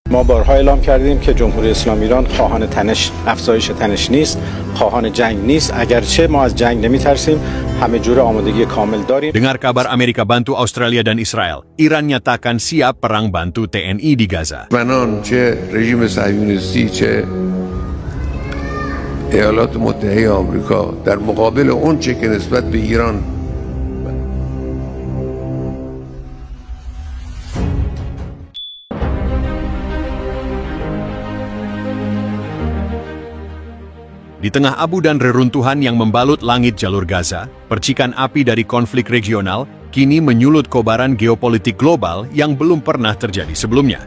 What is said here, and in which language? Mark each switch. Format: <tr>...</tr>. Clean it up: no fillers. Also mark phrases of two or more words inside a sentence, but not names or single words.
<fa>ما بارها اعلام کردیم که جمهوری اسلامی ایران خواهان افزایش تنش نیست، خواهان جنگ نیست. اگرچه ما از جنگ نمی‌ترسیم، همه جور آمادگی کامل داریم.</fa> <id>Dengar kabar Amerika bantu Australia dan Israel, Iran nyatakan siap perang bantu TNI di Gaza.</id> <fa>دشمنان چه رژیم صهیونیستی چه ایالات متحده آمریکا در مقابل اون چه که نسبت به ایران</fa> <id>Di tengah abu dan reruntuhan yang membalut langit jalur Gaza, percikan api dari konflik regional kini menyulut kobaran geopolitik global yang belum pernah terjadi sebelumnya.</id>